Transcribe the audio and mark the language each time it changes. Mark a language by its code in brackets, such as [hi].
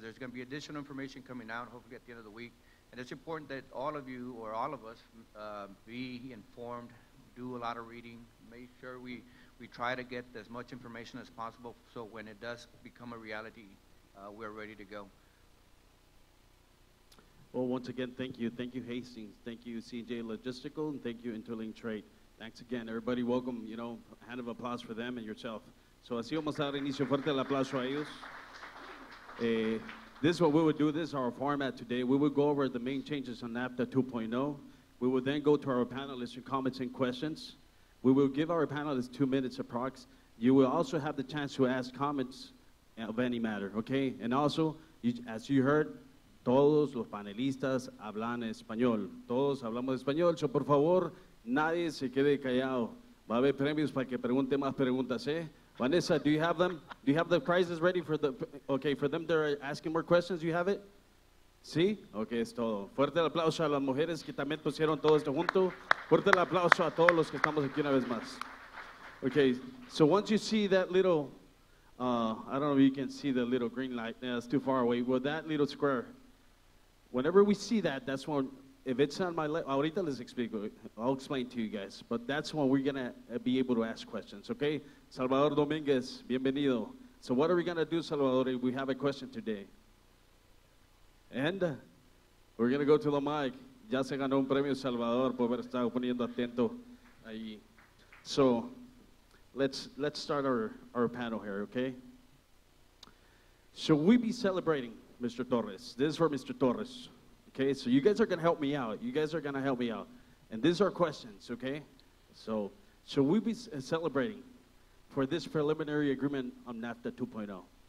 [en] There's going to be additional information coming out, hopefully at the end of the week. And it's important that all of you, or all of us, be informed, do a lot of reading, make sure we try to get as much information as possible so when it does become a reality, we're ready to go. Well, once again, thank you. Thank you, Hastings. Thank you, CJ Logistical, and thank you, Interlink Trade. Thanks again, everybody. Welcome, a hand of applause for them and yourself. [es] So así vamos a dar inicio fuerte el aplauso a ellos. [en] This is what we would do. This is our format today. We would go over the main changes on NAFTA 2.0. We would then go to our panelists for comments and questions. We will give our panelists 2 minutes approx. You will also have the chance to ask comments of any matter, okay? And also, as you heard, [es] todos los panelistas hablan español. Todos hablamos español, so por favor, nadie se quede callado. Va a haber premios para que pregunte más preguntas, eh? [en] Vanessa, do you have them? Do you have the prizes ready for for them that are asking more questions? Do you have it? [es] ¿Sí? Ok, es todo. Fuerte el aplauso a las mujeres que también pusieron todo esto junto. Fuerte el aplauso a todos los que estamos aquí una vez más. [en] Okay, so once you see that little, I don't know if you can see the little green light. Yeah, it's too far away. Well, that little square, whenever we see that, that's when, if it's on my left, [es] ahorita les explico, [en] I'll explain to you guys, but that's when we're going to be able to ask questions, okay? [es] Salvador Dominguez, bienvenido. [en] So what are we going to do, Salvador, if we have a question today? And we're going to go to the mic. [es] Ya se ganó un premio Salvador por haber estado poniendo atento ahí. [en] So let's start our panel here, okay? Should we be celebrating, Mr. Torres? This is for Mr. Torres. Okay, so you guys are going to help me out. You guys are going to help me out. And these are questions, okay? So should we be celebrating for this preliminary agreement on NAFTA 2.0?